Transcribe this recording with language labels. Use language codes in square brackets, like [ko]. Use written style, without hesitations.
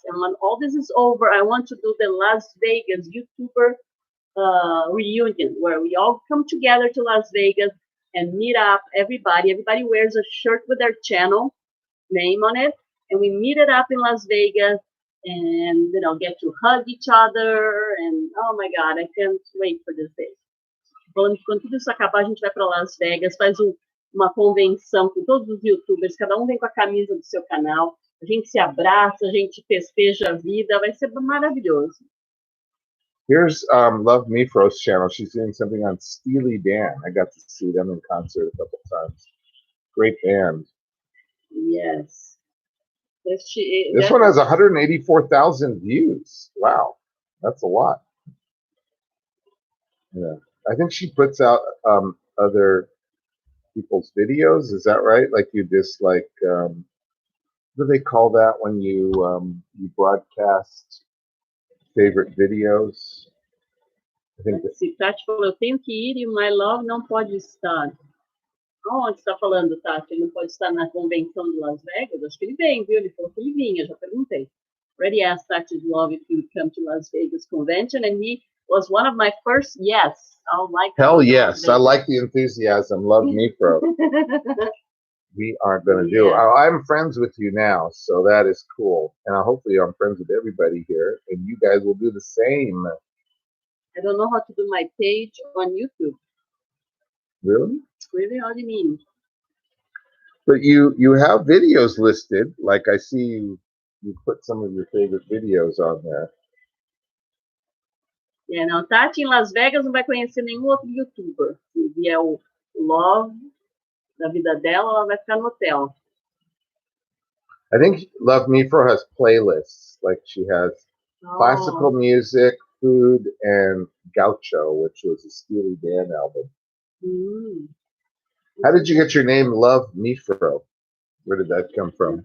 [en] And when all this is over, I want to do the Las Vegas YouTuber reunion, where we all come together to Las Vegas and meet up. Everybody wears a shirt with their channel name on it, and we meet it up in Las Vegas and get to hug each other. And oh my God, I can't wait for this day. [pt] Quando tudo isso acabar, a gente vai para Las Vegas, faz uma convenção com todos os YouTubers, cada um vem com a camisa do seu canal, a gente se abraça, a gente festeja a vida, vai ser maravilhoso. [en] Here's Love Me Fro's channel. She's doing something on Steely Dan. I got to see them in concert a couple times. Great band. Yes. This one has 184,000 views. Wow, that's a lot. Yeah. I think she puts out other people's videos. Is that right? Like you just like, what do they call that when you broadcast favorite videos? I think [pt] Tati falou, eu tenho que ir e o My Love não pode estar. Onde está falando, Tati? Ele não pode estar na convenção de Las Vegas? Acho que ele vem, viu? Ele falou que ele vinha, já perguntei. [en] Already asked Tati's Love if he would come to Las Vegas convention, and he was one of my first yes. Hell yes. I like the enthusiasm. Love Me Fro. We aren't going to do it. I'm friends with you now, so that is cool. And hopefully I'm friends with everybody here, and you guys will do the same. I don't know how to do my page on YouTube. Really? Really? How do you mean? But you have videos listed. Like I see you put some of your favorite videos on there. [pt] Não, Tati em Las Vegas não vai conhecer nenhum outro YouTuber. Se vier o Love da vida dela, ela vai ficar no hotel. [en] I think Love Me For has playlists. Like she has classical music, food, and Gaucho, which was a Steely Dan album. How did you get your name, Love Me Fro? Where did that come from?